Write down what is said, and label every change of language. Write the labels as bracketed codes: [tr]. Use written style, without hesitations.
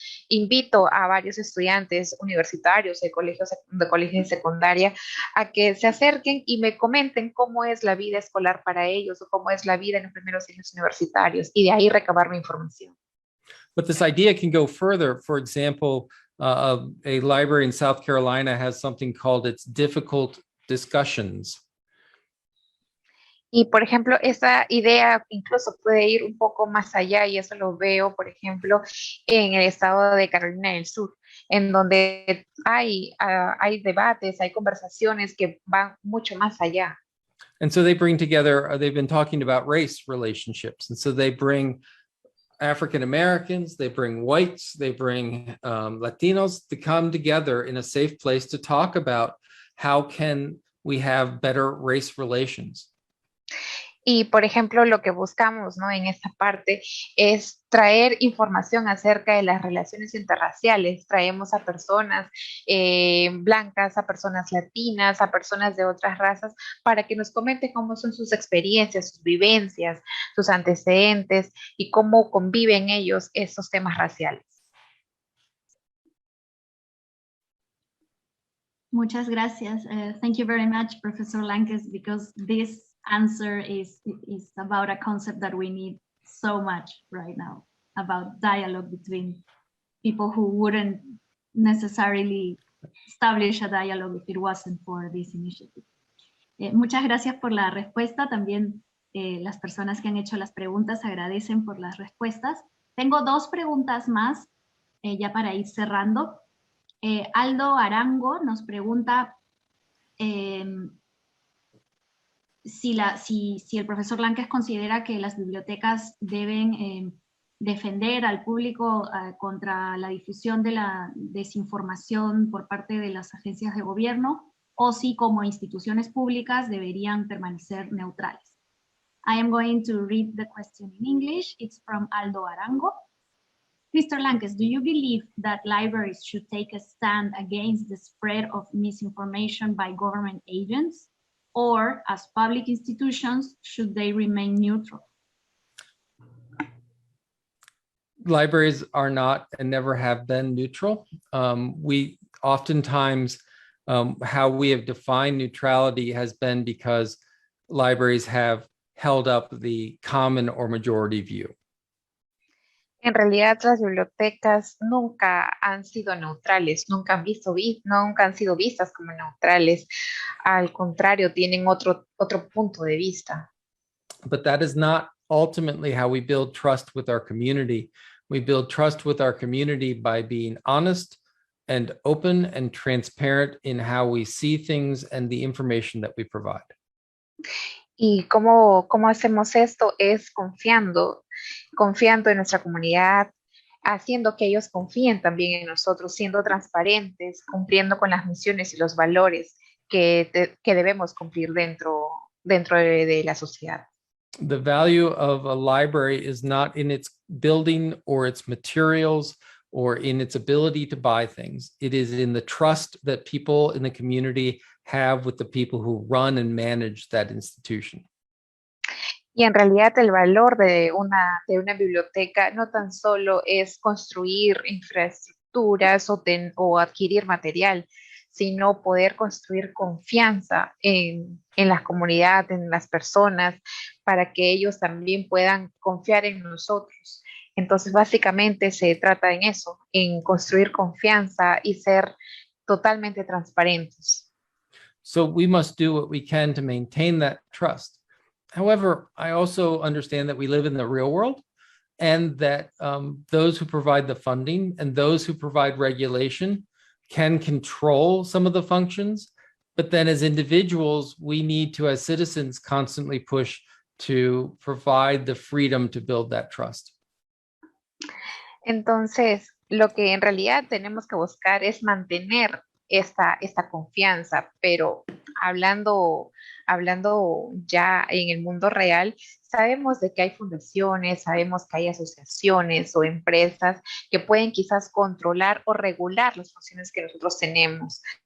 [es] invito a varios estudiantes universitarios de colegio de secundaria a que se acerquen y me comenten cómo es la vida escolar para ellos o cómo es la vida en los primeros años universitarios y de ahí recabar mi información. [en] But this idea can go further. For example, a library in South Carolina has something called its difficult discussions. [es] Y, por ejemplo, esa idea incluso puede ir un poco más allá y eso lo veo, por ejemplo, en el estado de Carolina del Sur, en donde hay debates, hay conversaciones que van mucho más allá. [en] And so they bring together, they've been talking about race relationships. And so they bring African Americans, they bring whites, they bring Latinos to come together in a safe place to talk about how can we have better race relations. [es] Y, por ejemplo, lo que buscamos, ¿no? En esta parte es traer información acerca de las relaciones interraciales. Traemos a personas blancas, a personas latinas, a personas de otras razas, para que nos comenten cómo son sus experiencias, sus vivencias, sus antecedentes y cómo conviven ellos estos temas raciales. Muchas gracias. [en] Thank you very much, Professor Lankes, because this answer is about a concept that we need so much right now, about dialogue between people who wouldn't necessarily establish a dialogue if it wasn't for this initiative. [es] Muchas gracias por la respuesta. También las personas que han hecho las preguntas agradecen por las respuestas. Tengo dos preguntas más ya para ir cerrando. Aldo Arango nos pregunta si el profesor Lankes considera que las bibliotecas deben defender al público contra la difusión de la desinformación por parte de las agencias de gobierno, o si como instituciones públicas deberían permanecer neutrales. [en] I am going to read the question in English. It's from Aldo Arango. Mr. Lankes, do you believe that libraries should take a stand against the spread of misinformation by government agents? Or, as public institutions, should they remain neutral? Libraries are not and never have been neutral. We oftentimes, how we have defined neutrality has been because libraries have held up the common or majority view. [es] En realidad, las bibliotecas nunca han sido neutrales, nunca han sido vistas como neutrales. Al contrario, tienen otro punto de vista. [en] But that is not ultimately how we build trust with our community. We build trust with our community by being honest and open and transparent in how we see things and the information that we provide. [es] ¿Y cómo hacemos esto? Es confiando en nuestra comunidad, haciendo que ellos confíen también en nosotros, siendo transparentes, cumpliendo con las misiones y los valores que debemos cumplir dentro de la sociedad. [en] The value of a library is not in its building or its materials or in its ability to buy things. It is in the trust that people in the community have with the people who run and manage that institution. [es] Y en realidad el valor de una biblioteca no tan solo es construir infraestructuras o adquirir material, sino poder construir confianza en la comunidad, en las personas, para que ellos también puedan confiar en nosotros. Entonces, básicamente se trata en eso, en construir confianza y ser totalmente transparentes. [en] So we must do what we can to maintain that trust. However, I also understand that we live in the real world and that those who provide the funding and those who provide regulation can control some of the functions. But then as individuals, we need to, as citizens, constantly push to provide the freedom to build that trust. [es] Entonces, lo que en realidad tenemos que buscar es mantener esta confianza, pero hablando ya en el mundo real, sabemos de que hay fundaciones, sabemos que hay asociaciones o empresas que pueden quizás controlar o regular las funciones que nosotros tenemos.